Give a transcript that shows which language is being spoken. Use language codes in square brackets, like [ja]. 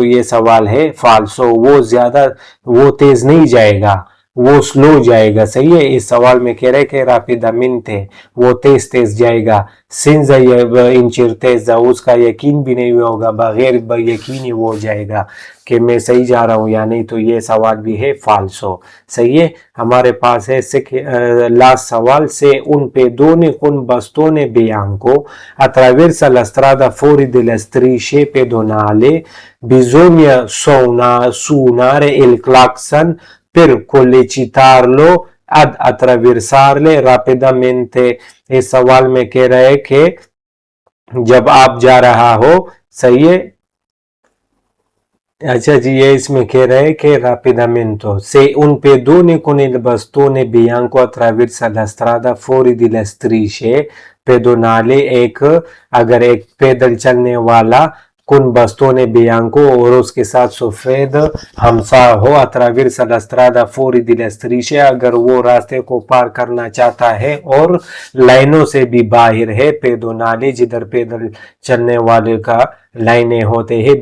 [ur] تو یہ سوال ہے فالسو, وہ تیز نہیں جائے گا, وہ سلو جائے گا. صحیح ہے. اس سوال میں کہہ رہے کہ rapidamente وہ تیز جائے گا, [it] senza incertezza [ur] اس کا یقین بھی نہیں ہوگا, بغیر یقینی وہ جائے گا کہ میں صحیح جا رہا ہوں یا نہیں. تو یہ سوال بھی ہے فالسو. صحیح ہے. ہمارے پاس ہے لاسٹ سوال سے [it] un pedone con bastone bianco attraversa la strada fuori della strisce pedonale bisogna suonare il clacson per sollecitarlo ad attraversarle rapidamente. [ur] اس سوال میں کہہ رہے کہ جب آپ جا رہا ہو, صحیح ہے. اچھا جی, یہ اس میں کہہ رہے کہ [it] rapidamente se un pedone con il bastone bianco attraversa la strada fuori della strisce pedonale [ur] اگر ایک پیدل چلنے والا con bastone bianco اور اس کے ساتھ سفید ہمسا ہو [it] attraversa la strada fuori della strisce [ur] اگر وہ راستے کو پار کرنا چاہتا ہے اور لائنوں سے بھی باہر ہے, pedonale جدھر پیدل چلنے والے کا لائنیں ہوتے ہیں.